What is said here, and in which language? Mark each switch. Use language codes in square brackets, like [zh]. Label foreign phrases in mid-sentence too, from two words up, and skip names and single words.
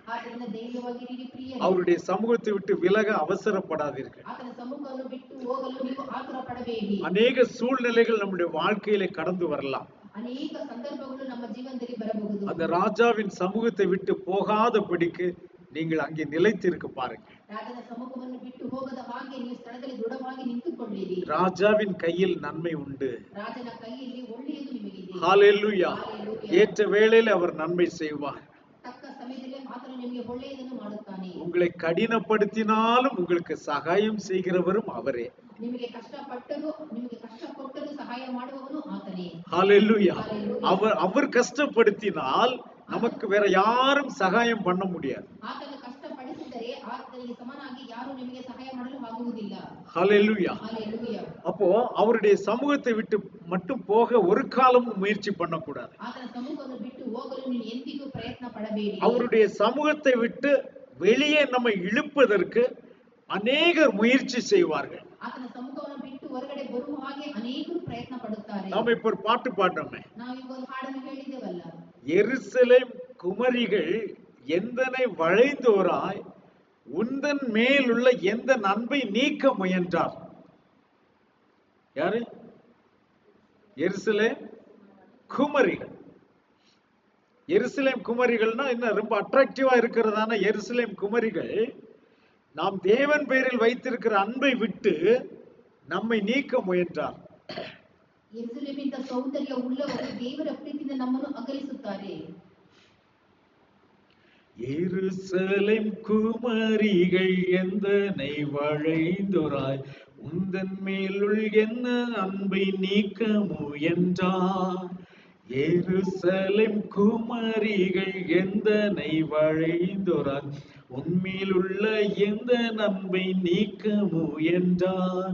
[kn] ಆದ್ದರಿಂದ ಧೈರ್ಯವಾಗಿರಿ ಪ್ರಿಯರೇ. [ta] அவருடைய சமூகத்தை விட்டு விலக அவசரப்படாதீர்கள். [kn] ಆತನ ಸಮ್ಮುಖವನ್ನು ಬಿಟ್ಟು ಹೋಗಲು ನೀವು ಆತುರ ಪಡಬೇಡಿ. [ta] அநேக சூழ்நிலைகள் நம்முடைய வாழ்க்கையிலே கடந்து வரலாம். [kn] ಅನೇಕ ಸಂದರ್ಭಗಳು ನಮ್ಮ ಜೀವನದಲ್ಲಿ ಬರಬಹುದು. [ta] அந்த ராஜாவின் சமூகத்தை விட்டு போகாதபடிக்கு நீங்கள் அங்கே நிலைத்திருக்க பாருங்க. [kn] ರಾಜನ ಸಮ್ಮುಖವನ್ನು ಬಿಟ್ಟು ಹೋಗದ ಹಾಗೆ ನೀವು ಸ್ಥಳದಲ್ಲಿ ದೃಢವಾಗಿ ನಿಂತುಕೊಳ್ಳಿರಿ. [ta] ராஜாவின் கையில் நன்மை உண்டு. [kn] ರಾಜನ ಕೈಯಲ್ಲಿ ಒಳ್ಳೆಯದು ನಿಮಗಿದೆ. [ta] ஹalleluya. ஹalleluya. ஏற்ற வேளையில் அவர் நன்மை செய்வார். [kn] ತಕ್ಕ ಸಮಯದಲ್ಲಿ ಆತನು ನಿಮಗೆ ಒಳ್ಳೆಯದನ್ನು ಮಾಡುತ್ತಾನೆ. [ta] உங்களை கடினப்படுத்தினாலும் உங்களுக்கு சகாயம் செய்கிறவரும் அவரே. [kn] ನಿಮಗೆ ಕಷ್ಟಪಟ್ಟರೂ ಸಹಾಯ ಮಾಡುವವನು ಆತನೇ. [ta] ஹalleluya. ஹalleluya. அவர் கஷ்டப்படுத்தினால் நமக்கு வேற யாரும் சகாயம் பண்ண முடியாது. [kn] ಆತನು ಕಷ್ಟಪಡಿಸಿದರೆ ಆತನಿಗೆ ಸಮನಾಗಿ ಯಾರು ನಿಮಗೆ ಸಹಾಯ ಮಾಡಲು ಆಗುವುದಿಲ್ಲ. [ta] ஹalleluya. ஹalleluya. அப்போ அவருடைய சமூகத்தை விட்டு மட்டும் போக ஒரு காலமும் முயற்சி பண்ணக்கூடாது. [kn] ಆತನ ಸಮ್ಮುಖವನ್ನು ಬಿಟ್ಟು ಹೋಗಲು ನೀವು ಎಂದಿಗೂ ಪ್ರಯತ್ನ ಪಡಬೇಡಿ. [ta] அவருடைய சமூகத்தை விட்டு வெளியே நம்மை இழுப்பதற்கு அநேகர் முயற்சி செய்வார்கள். [kn] ಆತನ ಸಮ್ಮುಖವನ್ನು ಬಿಟ್ಟು ಹೊರಗಡೆ ಬರುವ ಹಾಗೆ ಅನೇಕರು ಪ್ರಯತ್ನ ಪಡುತ್ತಾರೆ. [ta] நாம இப்ப ஒரு பாட்டு பாடுறோமே, [kn] ನಾವು ಈಗ ಒಂದು ಹಾಡನ್ನು ಹೇಳಿದ್ದೇವಲ್ಲ, [ta] எருசலேம் குமரிகள் எந்தனை வளைந்தோராய் உந்தன் மேலுள்ள எந்த அன்பை நீக்க முயன்றார். யாரு? எருசலேம் குமரிகள். எருசலேம் குமரிகள்னா என்ன, ரொம்ப அட்ராக்டிவா இருக்கிறதான எருசலேம் குமரிகள் நாம் தேவன் பேரில் வைத்திருக்கிற அன்பை விட்டு நம்மை நீக்க முயன்றார். [kn] ಯೆರೂಸಲೇಮಿನ ಸೌಂದರ್ಯ ಉಳ್ಳವರು ದೇವರ ಪ್ರೀತಿಯಿಂದ ನಮ್ಮನ್ನು ಅಗಲಿಸುತ್ತಾರೆ. [ta] எருசலேம் குமரிகள் எந்தனை வளைந்தோராய் உந்தன் மேலுள் என்ன அன்பை நீக்க முயன்றார். எருசலேம் குமரிகள் எந்தனை வளைந்தோராய் உன்மேலுள்ள எந்த அன்பை நீக்க முயன்றார்.